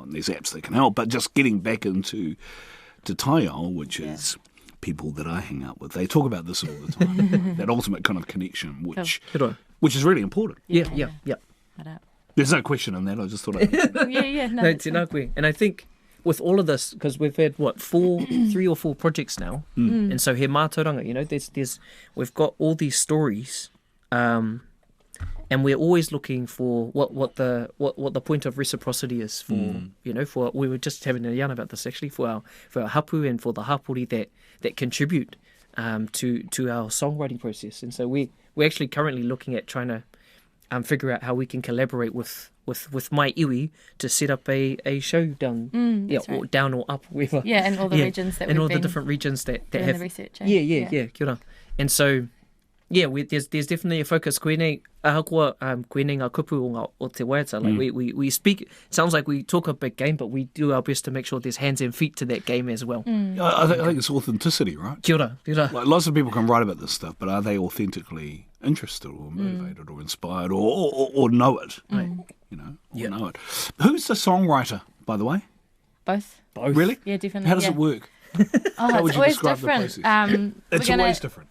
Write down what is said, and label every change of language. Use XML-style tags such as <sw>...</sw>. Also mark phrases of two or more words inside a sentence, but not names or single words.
<en>And there's apps that can help. But just getting back into taiao, which is people that I hang out with, they talk about this all the time. That ultimate kind of connection, which is really important. Yeah. Right. There's no question in that. I just thought I'd Yeah. No, No, that's fine.</en> <mi>tēnā koe.</mi> <en>And I think with all of this, because we've had, 3 or 4 projects now, and so</en> <mi>he mātauranga,</mi> <en>we've got all these stories, and we're always looking for what the point of reciprocity is for, we were just having a yarn about this actually, for our hapu and for the hapori that contribute to our songwriting process. And so we're actually currently looking at trying to figure out how we can collaborate with my iwi to set up a show down, or right. down or up, wherever. Yeah, in all the regions that in we've all the been different regions that doing have the research. Yeah,</en> <mi>kia ora.</mi> <en>And so, there's definitely a focus.</en> <mi>Koenei ahakoa, koenei ngā kupu o te waiata.</mi> <en>Like we speak. It sounds like we talk a big game, but we do our best to make sure there's hands and feet to that game as well. I think it's authenticity, right?</en> <mi>Kia ora.</mi> <en>Like lots of people can write about this stuff, but are they authentically interested or motivated or inspired or know it? You know, or know it. Who's the songwriter, by the way? Both. Really? Yeah, definitely. How does it work? Oh, How would it's you always describe the different. process? It's always different.</en>